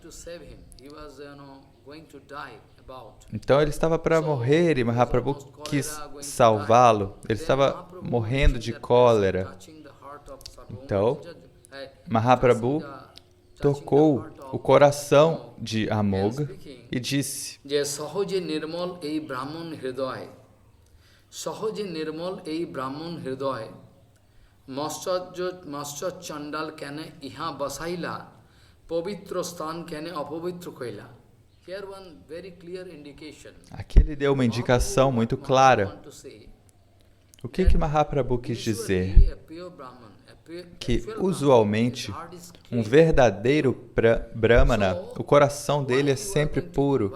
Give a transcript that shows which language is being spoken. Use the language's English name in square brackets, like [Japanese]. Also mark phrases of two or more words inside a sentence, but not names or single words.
[Portuguese] Então ele estava para morrer e Mahaprabhu quis salvá-lo. Ele estava morrendo de cólera. Então, Mahaprabhu tocou o coração de Amogha e disse: [Bangla] সহজে নির্মল এই ব্রাহ্মণ হৃদয় মাৎসর্য চণ্ডাল কেনে ইহা বসাইলা পবিত্র স্থান কেনে অপবিত্র কৈলা. [Portuguese] Aqui ele deu uma indicação muito clara. O que Mahaprabhu quis dizer? Que, usualmente, um verdadeiro Brahmana, o coração dele é sempre puro.